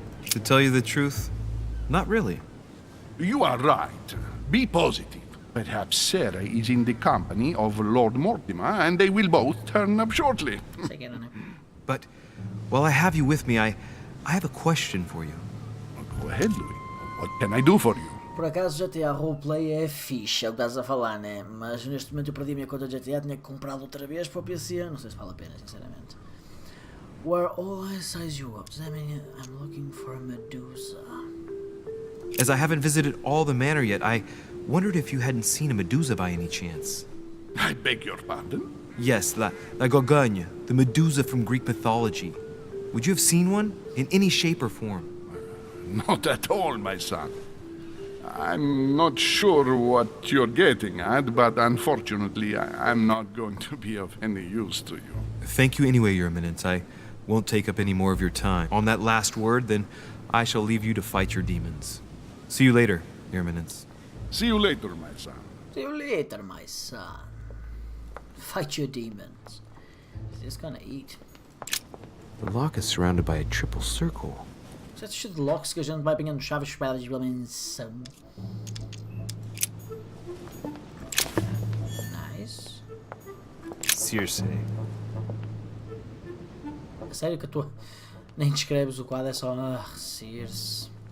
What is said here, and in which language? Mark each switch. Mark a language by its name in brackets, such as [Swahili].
[English] To tell you the truth, not really. You are right. Be positive. Perhaps Sarah is in the company of Lord Mortimer, and they will both turn up shortly. But while I have you with me, I have a question for you. Go ahead, Louis. What can I do for you? [Portuguese] Por acaso GTA Roleplay é fixe, é o que estás a falar, né? Mas neste momento eu perdi a minha conta de GTA, tinha que comprá-lo outra vez para o PC, não sei se vale a pena, sinceramente. [English] Where all I size you up, does that mean I'm looking for a Medusa? As I haven't visited all the manor yet, I wondered if you hadn't seen a Medusa by any chance. I beg your pardon? Yes, la Gorgogne, the Medusa from Greek mythology. Would you have seen one? In any shape or form? Not at all, my son. I'm not sure what you're getting at, but unfortunately, I'm not going to be of any use to you. Thank you anyway, Your Eminence. I won't take up any more of your time. On that last word, then I shall leave you to fight your demons. See you later, Your Eminence. See you later, my son. See you later, my son. Fight your demons. He's just gonna eat. The lock is surrounded by a triple circle. [Portuguese] Isso é cheio de locks que a gente vai apanhando chaves espalhadas pela menção. [English] Nice. [Portuguese] Circe. Sério que tu nem descreves o quadro, é só Circe.